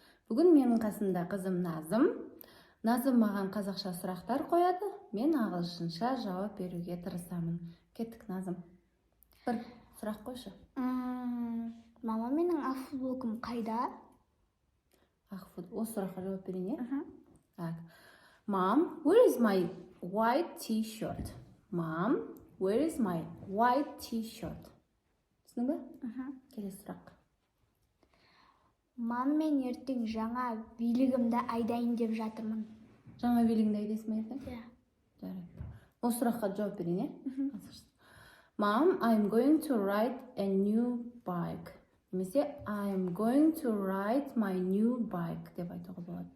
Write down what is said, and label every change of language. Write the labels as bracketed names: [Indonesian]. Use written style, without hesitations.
[Kazakh] Бүгін менің қасымда қызым Назым. Назым маған қазақша сұрақтар қояды, мен ағылшынша жауап беруге тырысамын. Кеттік, Назым. Бір сұрақ қойшы. Мама, менің ақ футболкам қайда? Осы сұраққа жауап берейін, е? [Russian] Так. [English] Mom, where is my white t-shirt? Mom, where is my white t-shirt? [Kazakh] Түсінің бе? Келесі сұрақ. Мам, мен ертең жаңа билігімді айдайын деп жатырмын. Жаңа билігіңді айдайсың ба ертең? Иә. Жарайды. Осы сұраққа жауап берейін, е? [English] Mom, I'm going to ride a new bike. [Kazakh] Немесе [English] I'm going to ride my new bike [Kazakh] деп айтуға болады.